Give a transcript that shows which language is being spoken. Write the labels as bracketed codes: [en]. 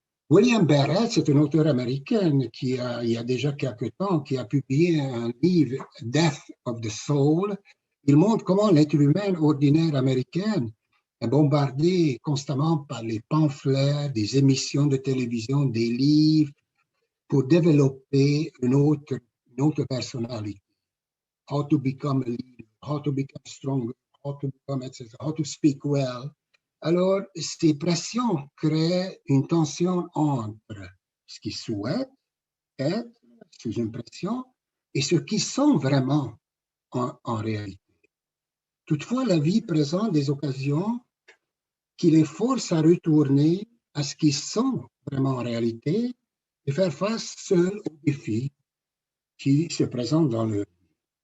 [fr] William Barrett, c'est un auteur américain qui il y a déjà quelque temps, qui a publié un livre, Death of the Soul. Il montre comment l'être humain ordinaire américain est bombardé constamment par les pamphlets, des émissions de télévision, des livres, pour développer une autre personnalité. [en] How to become a leader, how to become stronger, how to become, etc., how to speak well. [fr] Alors, ces pressions créent une tension entre ce qu'ils souhaitent être sous une pression et ce qu'ils sont vraiment en réalité. Toutefois, la vie présente des occasions qui les forcent à retourner à ce qu'ils sont vraiment en réalité et faire face seuls aux défis qui se présentent dans leur vie.